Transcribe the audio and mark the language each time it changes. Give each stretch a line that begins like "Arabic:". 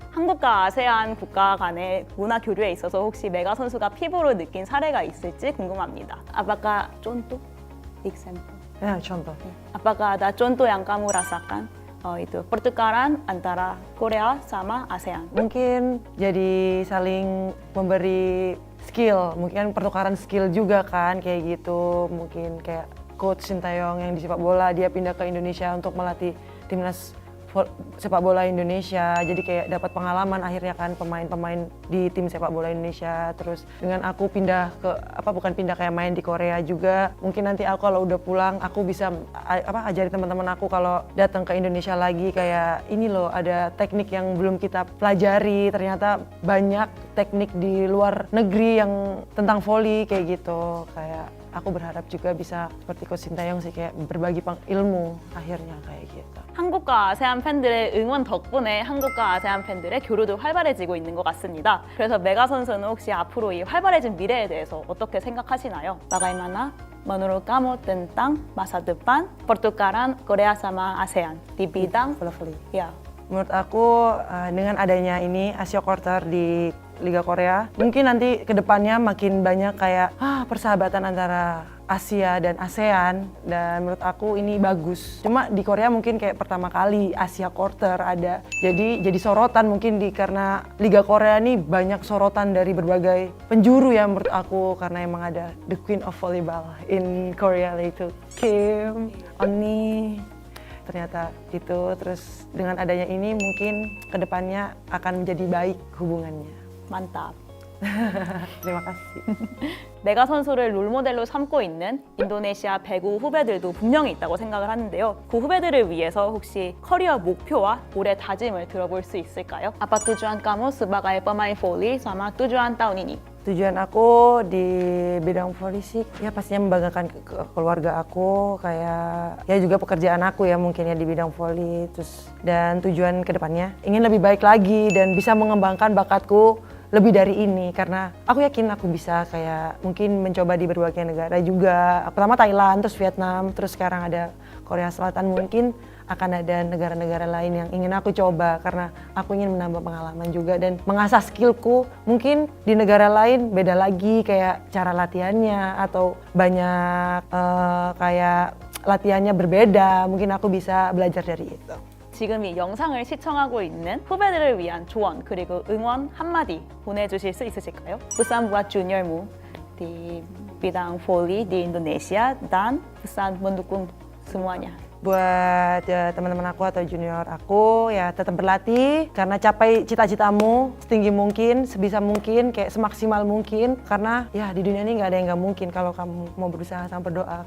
Korean: 한국과 아세안 국가 간의 문화 교류에 있어서 혹시 메가 선수가 피부로 느낀 사례가 있을지 궁금합니다.
Indonesian: Apakah contoh, example? ya contoh. Apakah ada contoh yang kamu rasakan? Itu pertukaran antara Korea sama ASEAN. Mungkin jadi saling memberi skill, mungkin pertukaran skill juga kan kayak gitu. Mungkin kayak coach Sintayong yang di sepak bola, dia pindah ke Indonesia untuk melatih timnas sepak bola Indonesia, jadi kayak dapat pengalaman akhirnya kan pemain-pemain di tim sepak bola Indonesia. Terus dengan aku pindah ke bukan pindah, kayak main di Korea juga, mungkin nanti aku kalau udah pulang aku bisa ajarin teman-teman aku kalau datang ke Indonesia lagi, kayak ini loh ada teknik yang belum kita pelajari, ternyata banyak teknik di luar negeri yang tentang volley kayak gitu. Kayak aku berharap juga bisa seperti Coach Sintayong sih, kayak berbagi ilmu akhirnya kayak gitu.
Korean: 한국과 아세안 팬들의 응원 덕분에 한국과 아세안 팬들의 교류도 활발해지고 있는 것 같습니다. 그래서 메가 선수는 혹시 앞으로 이 활발해진 미래에 대해서 어떻게 생각하시나요?
Indonesian: Bagaimana menurut kamu tentang masa depan pertukaran Korea sama ASEAN di bidang volley? Ya. Menurut aku dengan adanya ini Asia Quarter di Liga Korea, mungkin nanti kedepannya makin banyak kayak persahabatan antara Asia dan ASEAN, dan menurut aku ini bagus. Cuma di Korea mungkin kayak pertama kali Asia Quarter ada, jadi sorotan mungkin karena Liga Korea ini banyak sorotan dari berbagai penjuru ya menurut aku, karena emang ada
English: the Queen of Volleyball in Korea,
Indonesian: yaitu Kim, Onni. Ternyata itu, terus dengan adanya ini mungkin kedepannya akan menjadi baik hubungannya. Mantap. Terima kasih.
Korean: 메가 선수를 롤모델로 삼고 있는 인도네시아 배구 후배들도 분명히 있다고 생각을 하는데요. 그 후배들을 위해서 혹시 커리어 목표와 올해 다짐을 들어볼 수 있을까요?
Indonesian: Apa tujuan kamu sebagai pemain voli sama tujuan tahun ini? Tujuan aku di bidang voli sih ya pastinya membanggakan ke keluarga aku, kayak ya juga pekerjaan aku ya mungkin ya di bidang voli, terus dan tujuan kedepannya ingin lebih baik lagi dan bisa mengembangkan bakatku lebih dari ini, karena aku yakin aku bisa kayak mungkin mencoba di berbagai negara juga. Pertama Thailand, terus Vietnam, terus sekarang ada Korea Selatan, mungkin akan ada negara-negara lain yang ingin aku coba karena aku ingin menambah pengalaman juga dan mengasah skillku. Mungkin di negara lain beda lagi kayak cara latihannya atau banyak kayak latihannya berbeda. Mungkin aku bisa belajar dari itu.
Korean: 지금 이 영상을 시청하고 있는 후배들을 위한 조언 그리고 응원 한마디 보내주실 수 있으실까요?
Indonesian: Pesan buat juniormu di bidang voli di Indonesia dan pesan mendukung semuanya. Buat ya, teman-teman aku atau junior aku ya tetap berlatih karena capai cita-citamu setinggi mungkin, sebisa mungkin, kayak semaksimal mungkin, karena ya di dunia ini nggak ada yang nggak mungkin kalau kamu mau berusaha sama berdoa.